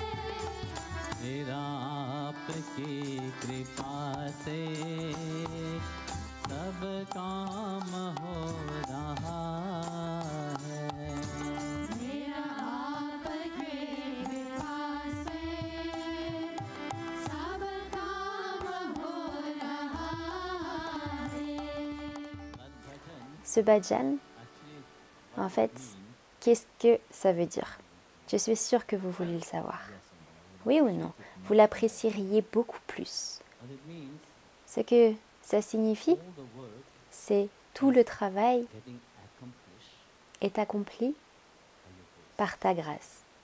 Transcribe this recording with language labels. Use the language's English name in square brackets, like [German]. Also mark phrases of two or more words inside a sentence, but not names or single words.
[Hindi] मेरा आपकी कृपा से सब काम हो रहा है। मेरा आपकी कृपा से सब काम हो रहा है। [French] Ce bhajan, en fait, qu'est-ce que ça veut dire? Je suis sûre que vous voulez le savoir. Oui ou non? Vous l'apprécieriez beaucoup plus. Ce que ça signifie, c'est tout le travail est accompli par ta grâce.